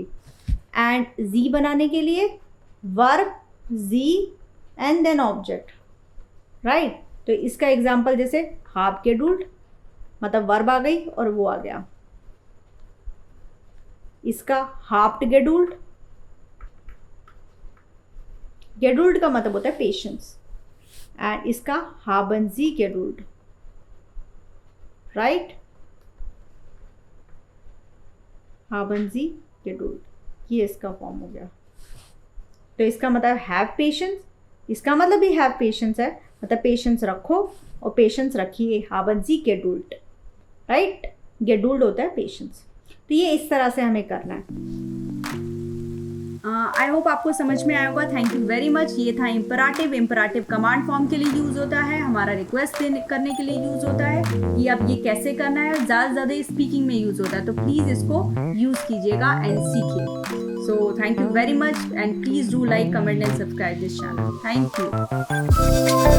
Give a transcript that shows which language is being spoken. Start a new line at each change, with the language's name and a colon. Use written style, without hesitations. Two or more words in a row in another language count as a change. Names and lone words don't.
English: and G
Hindi: बनाने के लिए
English: verb, G and then object, right.
Hindi: तो इसका एग्जाम्पल जैसे
German: habt Geduld,
Hindi: मतलब वर्ब आ गई और वो आ गया। इसका
German: habt Geduld,
Hindi: गेडुल्ड का मतलब होता है पेशेंस, एंड इसका
German: haben Sie geduld,
Hindi: राइट,
German: haben Sie geduld,
Hindi: ये इसका फॉर्म हो गया। तो इसका मतलब
English: have patience,
Hindi: इसका मतलब भी
English: have patience
Hindi: है, मतलब पेशेंस रखो और पेशेंस रखिए,
German: haben Sie geduld,
Hindi: राइट, geduld होता है पेशेंस। तो ये इस तरह से हमें करना है।
English: I hope
Hindi: आपको समझ में आया होगा।
English: thank you very much.
Hindi: ये था इम्पराटिव। इम्पराटिव
English: command form
Hindi: के लिए यूज़ होता है, हमारा रिक्वेस्ट करने के लिए यूज़ होता है कि अब ये कैसे करना है। ज़्यादा से ज़्यादा स्पीकिंग में यूज़ होता है, तो प्लीज़ इसको यूज़ कीजिएगा एंड सीखिए।
English: So thank you very much and please do like, comment and subscribe this channel. Thank you.